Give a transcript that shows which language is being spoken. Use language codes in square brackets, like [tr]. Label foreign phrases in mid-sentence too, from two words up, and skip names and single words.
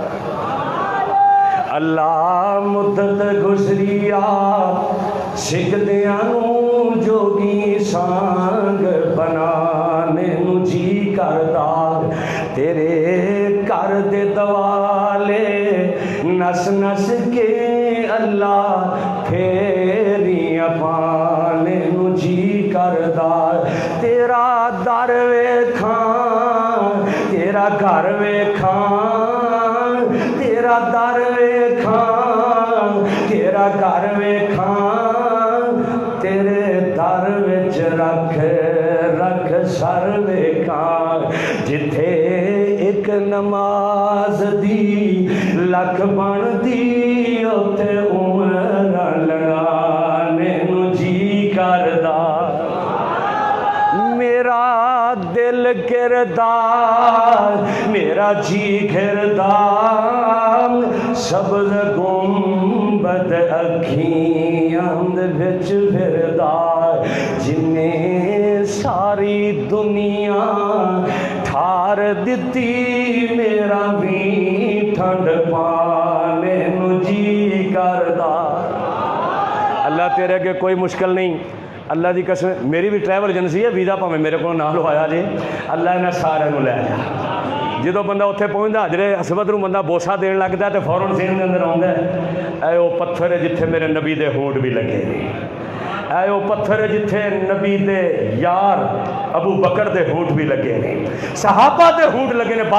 [pa] اللہ مدت گزریا سکھ دیاں نو جوگی سانگ بنانے نو جی کردا، تیرے کر دے دوالے نس نس کے اللہ پھیریاں پانے نو جی کردا، تیرا در ویکھاں تیرا گھر ویکھاں تیرا در ویکھاں تیرا گھر ویکھاں، تیرے در وچ رکھ رکھ سر ویکھاں، جتھے ایک نماز دی لکھ بن دی اوتے عمر لگانے نو جی کردا، میرا دل کردار میرا جی گردار سبز گنبد اکھیاں دے وچ پھردا جنہیں ساری دنیا ٹھار دتی میرا بھی ٹھنڈ پانے نو جی کردا۔ اللہ تیرے کے کوئی مشکل نہیں، اللہ دی قسم میری بھی ٹریول ایجنسی ہے، ویزا پاویں میرے کو نہ لوایا جی، اللہ انہیں سارے نو لے جا۔ جدو بندہ اتنے پہنچتا حجرے اسود نو بندہ بوسا دین لگتا ہے تو فوراً سین دے اندر آتا ہے اے وہ پتھر ہے جتھے میرے نبی دے ہونٹ بھی لگے نے، اے وہ پتھر ہے جتھے نبی دے یار ابو بکر دے ہونٹ بھی لگے نے، صحابہ دے ہونٹ لگے نے۔